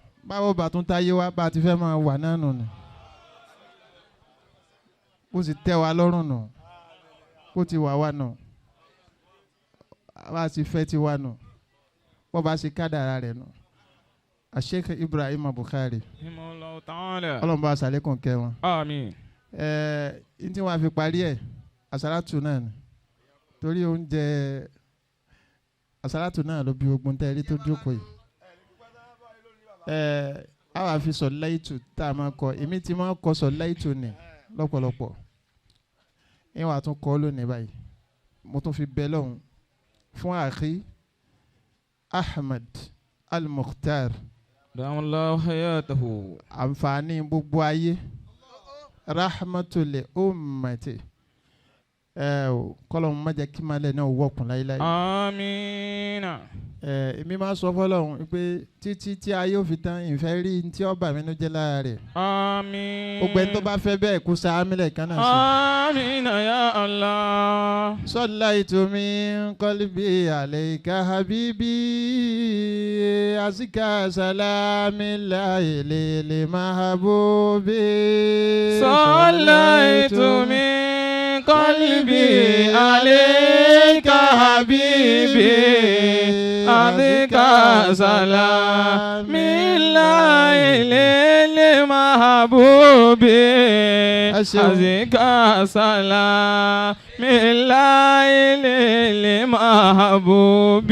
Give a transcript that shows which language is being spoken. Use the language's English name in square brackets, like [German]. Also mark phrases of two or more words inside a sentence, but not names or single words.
[Yoruba] Báwo bá tún táyé wá bá ti fẹ́ máa wà náà nù ni. Bó sì tẹ́ wa lọ́rùn nù. Bó ti wà wá nù. Bá ti fẹ́ ti wá nù. Bó bá ṣe kádàrá rẹ̀ nù. Sheikh Ibrahim Bukhari. [Arabic] رحمه الله تعالى [Yoruba] Ọlọ́run bá ṣàlékún kẹ́ wọn. [Arabic] آمين [Yoruba] N tí wọ́n fi parí ẹ̀ àsálàtù náà ni. Torí oúnjẹ àsálàtù náà ló bí ogun tẹ́ rí tó jókòó yìí. A wá fi sọ láìtù tá a máa kọ èmi tí máa kọ sọ láìtù ni lọ́pọ̀lọpọ̀. Ìwà tún kọ́ lónìí báyìí. Mo tún fi bẹ lọ́hùn fún àkí Ahmad Al-Mukhtar. [Arabic] دام الله حياته [Yoruba] Àǹfààní gbogbo ayé [Arabic] رحمة الأمة [Yoruba] kọ́lọ́n má jẹ́ kí malẹ̀ náà wọ̀kùn láíláí. [Arabic] آمين [Yoruba] Èmi máa sọ fọ́lọ́run pé títí tí ayé ò fi tán ìfẹ́ rí tí ó bà mí nínú jẹ́ lára rẹ̀. [Arabic] آمين [Yoruba] Gbogbo ẹni tó bá fẹ́ bẹ́ẹ̀ kó sa ámílẹ̀ kan náà sí. [Arabic] آمين يا الله صليت من قلبي عليك حبيبي أزكى سلام الله للمحبوب. صليت من قلبي عليك حبيبي أذكى سلام الله للمحبوب أذكى سلام الله للمحبوب